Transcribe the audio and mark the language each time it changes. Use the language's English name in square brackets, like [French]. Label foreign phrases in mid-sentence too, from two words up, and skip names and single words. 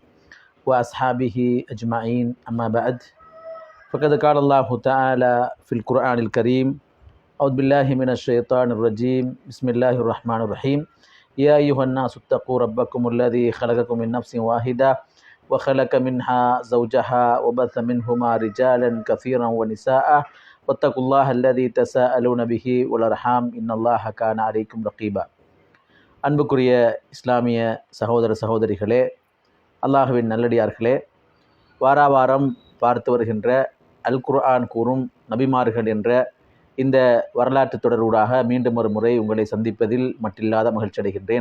[Arabic] وأصحابه أجمعين أما بعد فقد قال الله تعالى في القرآن الكريم أعوذ بالله من الشيطان الرجيم بسم الله الرحمن الرحيم يا أيها الناس اتقوا ربكم الذي خلقكم من نفس واحدة وخلق منها زوجها وبث منهما رجالا كثيرا ونساء واتقوا الله الذي تساءلون به والأرحام إن الله كان عليكم رقيبا. [Tamil] அன்புக்குரிய இஸ்லாமிய சகோதர சகோதரிகளே, அல்லாஹுவின் நல்லடியார்களே, வாராவாரம் பார்த்து வருகின்ற அல் குர்ஆன் கூறும் நபிமார்கள் என்ற இந்த வரலாற்று தொடரூடாக மீண்டும் ஒரு முறை உங்களை சந்திப்பதில் மட்டில்லாத மகிழ்ச்சி அடைகின்றேன்.